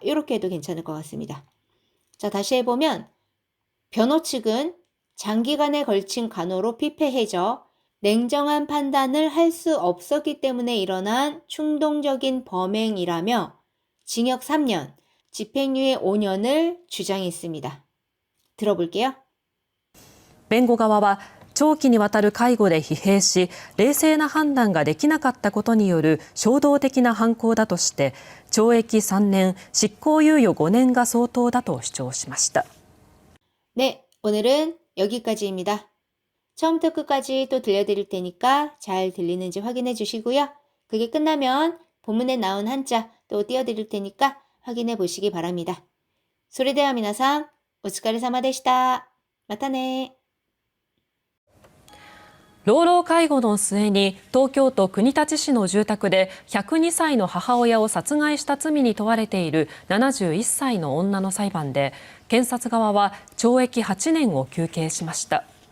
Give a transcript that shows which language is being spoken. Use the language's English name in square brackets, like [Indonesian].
[Korean] 이렇게 해도 괜찮을 것 같습니다. 자, 다시 해보면 변호 측은 장기간에 걸친 간호로 피폐해져 냉정한 판단을 할 수 없었기 때문에 일어난 충동적인 범행이라며 징역 3년, 집행유예 5년을 주장했습니다. 들어볼게요. [Japanese] 弁護側は長期にわたる介護で疲弊し冷静な判断ができなかったことによる衝動的な犯行だとして懲役3年執行猶予5年が相当だと主張しました。 [Korean] 네, 오늘은 여기까지입니다. 처음부터 끝까지 또 들려드릴 테니까 잘 들리는지 확인해 주시고요. 그게 끝나면 본문에 나온 한자 또 띄워드릴 테니까 확인해 보시기 바랍니다. [Japanese] それでは皆さん、お疲れ様でした。またね。老老介護の末に東京都国立市の住宅で102歳の母親を殺害した罪に問われている71歳の女の裁判で検察側は懲役8年を求刑しました。